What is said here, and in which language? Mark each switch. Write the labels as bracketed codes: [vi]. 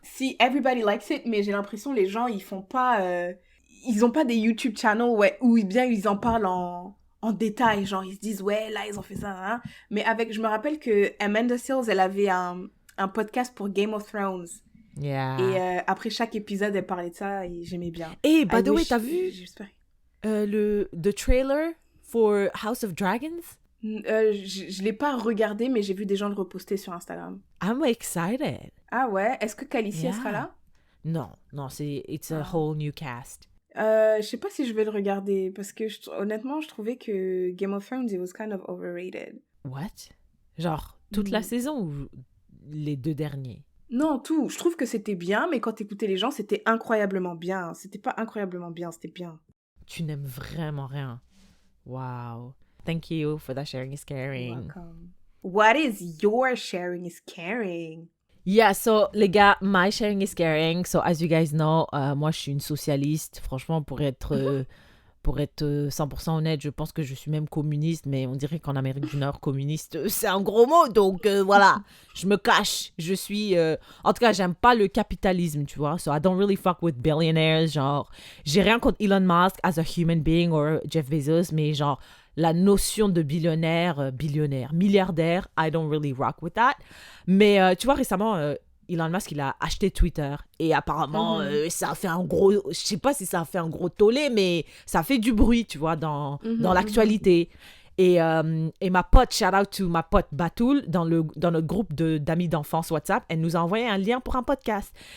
[fr] Si, [en] everybody likes it, [fr] mais j'ai l'impression les gens, ils font pas... ils ont pas des YouTube channels où bien ils en parlent en détail, genre, ils se disent, ouais, là, ils ont fait ça, hein. Mais je me rappelle que Amanda Seales, elle avait un podcast pour Game of Thrones. [en] Yeah. [fr] Et après chaque épisode, elle parlait de ça et j'aimais bien. [en] Et, by the way, [fr] t'as vu [en] the trailer for House of Dragons? [fr] Je l'ai pas regardé, mais j'ai vu des gens le reposter sur Instagram. [en] I'm excited. [fr] Ah ouais? Est-ce que Khaleesi, elle sera là? [en] Non, it's a whole new cast. [fr] Je sais pas si je vais le regarder, parce que honnêtement, je trouvais que Game of Thrones, [en] it was kind of overrated. What? [fr] Genre, toute la saison ou les 2 derniers? Non, tout. Je trouve que c'était bien, mais quand t'écoutais les gens, c'était incroyablement bien. C'était pas incroyablement bien, c'était bien. Tu n'aimes vraiment rien. [en] Wow. Thank you for that sharing is caring. You're welcome. What is your sharing is caring? Yeah, so les gars, my sharing is caring. So as you guys know, [fr] moi je suis une socialiste. Franchement, pour être 100% honnête, je pense que je suis même communiste, mais on dirait qu'en Amérique du Nord, communiste, c'est un gros mot. Donc voilà, je me cache. Je suis... En tout cas, j'aime pas le capitalisme, tu vois. [en] So I don't really fuck with billionaires. [fr] Genre, j'ai rien contre Elon Musk [en] as a human being [fr] or Jeff Bezos, mais genre... La notion de milliardaire, [en] I don't really rock with that. [fr] Mais tu vois, récemment, Elon Musk, il a acheté Twitter. Et apparemment, ça a fait un gros... Je sais pas si ça a fait un gros tollé, mais ça a fait du bruit, tu vois, dans l'actualité. Et ma pote, [en] shout out to [fr] ma pote Batoul, dans notre groupe d'amis d'enfance WhatsApp, elle nous a envoyé un lien pour un podcast.